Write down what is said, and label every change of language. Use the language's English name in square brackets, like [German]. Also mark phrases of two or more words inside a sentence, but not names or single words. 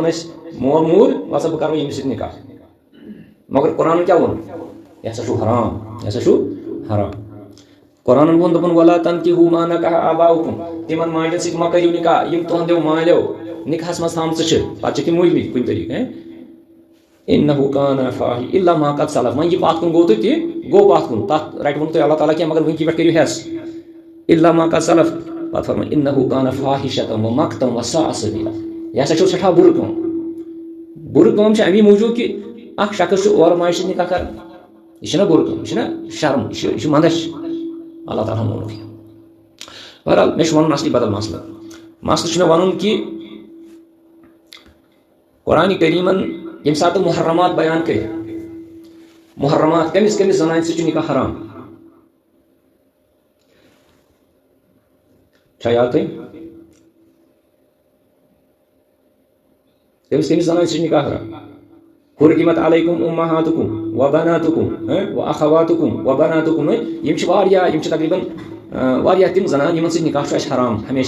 [Kashmiri] مول مول وسا بہ کرو یمس سک نکاح مگر قرآن کیا وون یہ ہسا حرام قرآن وون دپان [Arabic] ولا تنکحوا ما نکح آباؤکم [Kashmiri] تمن ماجن سۭتۍ مہ کٔرِو نکاح یم تہنٛدیو مالیو نکاحس منٛز تھامژٕ چھِ پتہٕ چھِ تِم موٗدمٕتۍ کُنہِ طریٖقہٕ [Arabic] انه کان فاحش الا ما قد سلف [Kashmiri] وۄنۍ یہِ پتھ کُن گوٚو تہٕ تہِ گوٚو پتھ کُن تتھ رٹوُن تۄہہِ اللہ تعالیٰ کینٛہہ مگر وٕنکہِ پٮ۪ٹھ کٔرِو ہٮ۪س [Arabic] الا ما قد سلف [Kashmiri] پتہٕ فرمٲے [Arabic] انه کان فاحشة ومقتا وساء سبیلا [Kashmiri] یہِ ہسا چھُ سٮ۪ٹھاہ بُرٕ کٲم چھِ امی موٗجوٗب کہِ اکھ شخص چھُ اورٕ ماجہِ سۭتۍ نکاح کران یہ چھنا بُرٕ کٲم یہ چھنا شرم یہ مندش اللہ تعالیٰ مونُکھ یہِ بہرحال مےٚ چھُ وَنُن اصلی بدل مسلہٕ چھُ مےٚ وَنُن کہِ قرآنِ کریٖمن ییٚمہِ ساتہٕ محرمات بیان کٔرۍ محرمات کٔمِس زنانہِ سۭتۍ چھُ نکاح حرام چھا یاد تۄہہِ کٔمِس زنانہِ سۭتۍ چھُ نکاح حرام [Arabic] حرمت علیکم امہاتکم وبناتکم واخواتکم وبناتکم [Kashmiri] یم چھِ تقریباً واریاہ تِم زنان یمن سۭتۍ نکاح چھُ اَسہِ حرام ہمیشہِ